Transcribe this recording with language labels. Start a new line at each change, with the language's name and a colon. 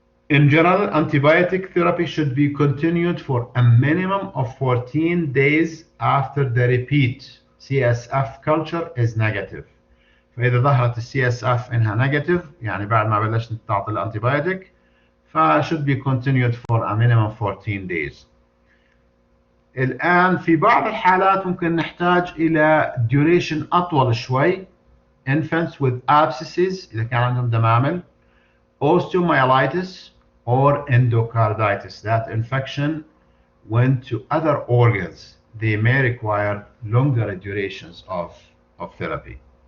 English: In general, antibiotic therapy should be continued for a minimum of 14 days after the repeat CSF culture is negative.
Arabic: فإذا ظهرت CSF إنها negative, يعني بعد ما بلشت تعطي الانتيبيوتيك,
English: should be continued for a minimum 14 days.
Arabic: الآن في بعض الحالات ممكن نحتاج إلى duration أطول شوي.
English: Infants with abscesses
Arabic: إذا كان عندهم دمامل,
English: osteomyelitis or endocarditis, that infection went to other organs, they may require longer durations of therapy.